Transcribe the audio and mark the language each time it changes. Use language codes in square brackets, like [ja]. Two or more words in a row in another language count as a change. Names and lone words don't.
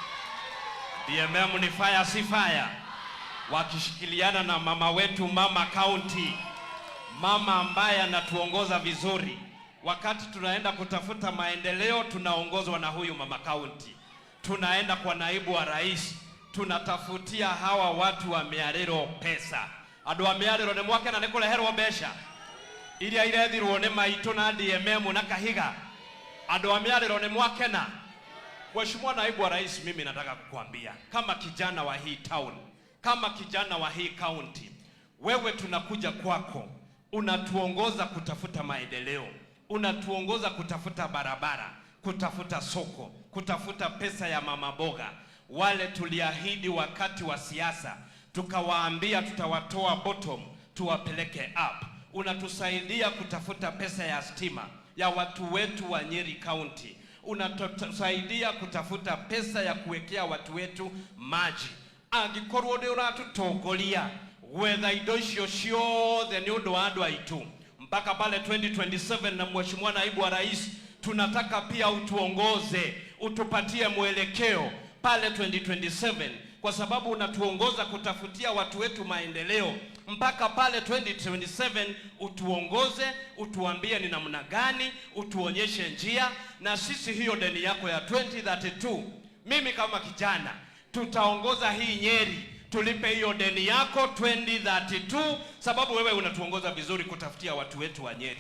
[sw] DMM ni fire si fire, wakishikiliana na mama wetu Mama County, mama ambaye anatuongoza vizuri. Wakati tunaenda kutafuta maendeleo tunaongozwa na huyu Mama County. Tunaenda kwa Naibu wa Rais, tunatafutia hawa watu wa Miarero pesa. [ki] Andu wa Miarero ni mwake na nikureherwo mbeca iria irethirwo ni maitu na DMM na Kahiga. Andu wa Miarero ni mwake na. [sw] Mheshimiwa Naibu wa Rais, mimi nataka kukuambia kama kijana wa hii town, kama kijana wa hii county, wewe tunakuja kwako, unatuongoza kutafuta maendeleo, unatuongoza kutafuta barabara, kutafuta soko, kutafuta pesa ya mama boga. Wale tuliahidi wakati wa siasa, tukawaambia tutawatoa bottom tuwapeleke up. Unatusaidia kutafuta pesa ya stima ya watu wetu wa Nyeri County. Unatusaidia kutafuta pesa ya kuwekea watu wetu maji. [ki] Angikorwo ndi uratutongoria whether indo icio ciothe ni undu wa andu aitu mpaka pale 2027. [sw] Na Mheshimiwa Naibu wa Rais, tunataka pia utuongoze, utupatie mwelekeo pale 2027, kwa sababu unatuongoza kutafutia watu wetu maendeleo. Mpaka pale 2027 utuongoze, utuambie ni namna gani, utuonyeshe njia, na sisi hiyo deni yako ya 2032, mimi kama kijana tutaongoza hii Nyeri, tulipe hiyo deni yako 2032, sababu wewe unatuongoza vizuri kutafutia watu wetu wa Nyeri.